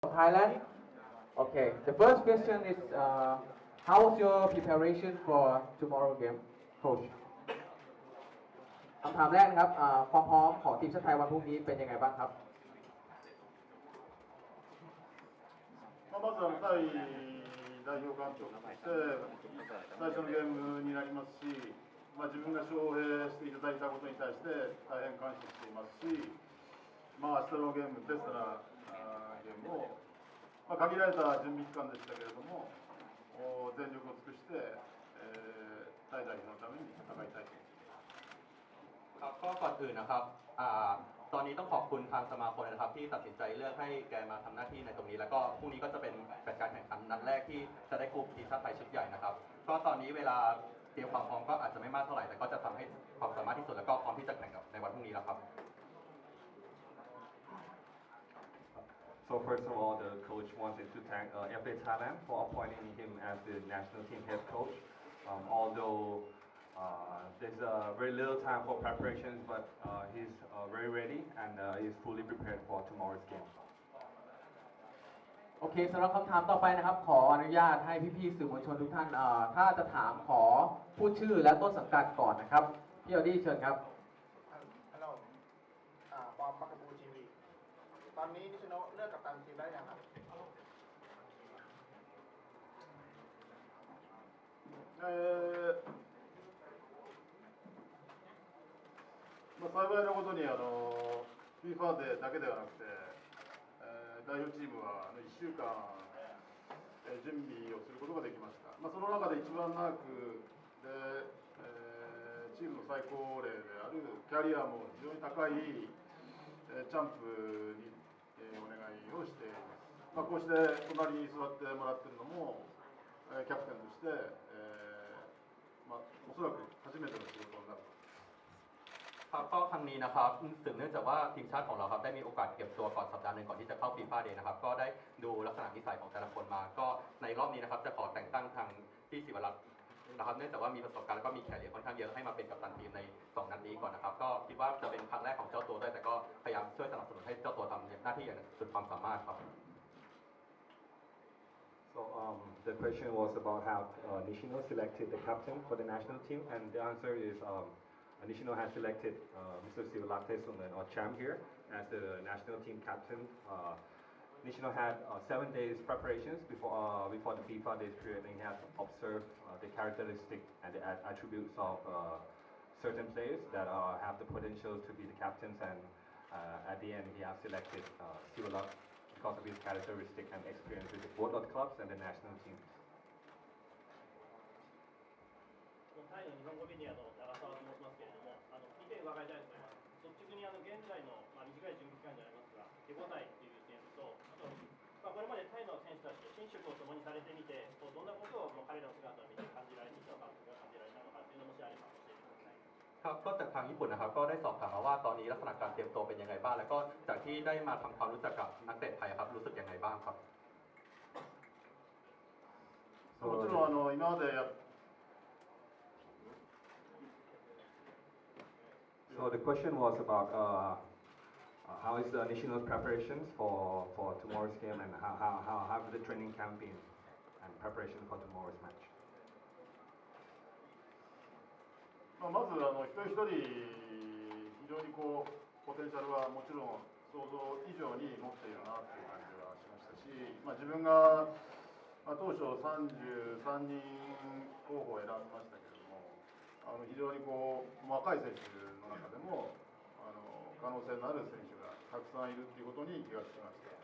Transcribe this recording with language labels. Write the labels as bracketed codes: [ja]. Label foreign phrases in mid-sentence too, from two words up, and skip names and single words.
[en] Thailand. Okay, the first question is how was your preparation for tomorrow game, coach? [th] คำถามแรกนะครับความพร้อมของทีมชาติไทยวันพรุ่งนี้เป็นยังไงบ้างครับ [ja] まずタイ代表監督として最初のゲームになりますし、自分が招聘していただいたことに対して大変感謝していますし、明日のゲーム、ベストなゲームを、限られた準備期間でしたけれども、全力を尽くして、タイ代表のために戦いたいと思います。 [th] ครับก็ก่อนอื่นนะครับตอนนี้ต้องขอบคุณทางสมาคมนะครับที่ตัดสินใจเลือกให้แกมาทำหน้าที่ในตรงนี้แล้วก็พรุ่งนี้ก็จะเป็นการแข่งขันนัดแรกที่จะได้กลุ่มทีมชาติไทยชุดใหญ่นะครับก็ตอนนี้เวลาเตรียมความพร้อมก็อาจจะไม่มากเท่าไหร่แต่ก็จะทำให้ความสามารถที่สุดแล้วก็พร้อมที่จะแข่งกับในวันพรุ่งนี้แล้วครับ [en] So first of all, the coach wanted to thank FA Thailand for appointing him as the national team head coach. Although there's very little time for preparations, but he's very ready and he's fully prepared for tomorrow's game. [th] โอเคสำหรับคำถามต่อไปนะครับขออนุญาตให้พี่ๆสื่อมวลชนทุกท่านถ้าจะถามขอพูดชื่อและต้นสังกัดก่อนนะครับพี่ออดี้เชิญครับ ฮัลโหลบอมปักบูทีวีตอนนี้นิชโนเลือกกัปตันทีมได้ยังครับ [ja] 幸いなことにFIFA でだけではなくて、代表チームは1週間準備をすることができました。その中で一番長くで、チームの最高齢であるキャリアも非常に高いチャンプにお願いをしています。こうして隣に座ってもらっているのもキャプテンとして、おそらく初めての仕事になる。 [th] ครับก็ครั้งนี้นะครับสืบเนื่องจากว่าทีมชาติของเราครับได้มีโอกาสเก็บตัวก่อนสัปดาห์หนึ่งก่อนที่จะเข้าฟีฟ่าเดย์นะครับก็ได้ดูลักษณะนิสัยของแต่ละคนมาก็ในรอบนี้นะครับจะขอแต่งตั้งทางพี่ศิวรัตน์นะครับเนื่องจากว่ามีประสบการณ์แล้วก็มีแคริเอร์ค่อนข้างเยอะให้มาเป็นกัปตันทีมใน2นัดนี้ก่อนนะครับก็คิดว่าจะเป็นครั้งแรกของเจ้าตัวด้วยแต่ก็พยายามช่วยสนับสนุนให้เจ้าตัวทำหน้าที่อย่างสุดความสามารถครับ [en] So the question was about how Nishino selected the captain for the national team, and the answer is Nishino has selected Mr. Sivalakte Suman or Cham here as the national team captain. Nishino had 7 days preparations before the FIFA days period, and he has observed the characteristics and the attributes of certain players that have the potential to be the captains, and at the end he has selected Sivalak because of his characteristic and experience with the World Cup clubs and the national team. [ja] タイの日本語メディアの長澤と申しますけれども、2点伺いたいと思います。率直に現在の、短い準備期間になりますが、手応えという点と、あと、これまでタイの選手たちと寝食を共にされてみて、どんなことを彼らの姿を見て感じられ、西野監督が感じられたのかというのもしあれば教えてください。 [th] ครับก็จากทางญี่ปุ่นนะครับก็ได้สอบถามมาว่าตอนนี้ลักษณะการเตรียมตัวเป็นยังไงบ้างแล้วก็จากที่ได้มาทำความรู้จักกับนักเตะไทยครับรู้สึกยังไงบ้างครับ [ja] もちろん今まで [en] So the question was about how is the Nishino's preparations for tomorrow's game, and how have the training camp been and preparation for tomorrow's match. [ja] まず一人一人非常にポテンシャルはもちろん想像以上に持っているなという感じはしましたし、自分が、当初33人候補を選びましたけれども、非常に若い選手の中でも可能性のある選手がたくさんいるということに気がつきました。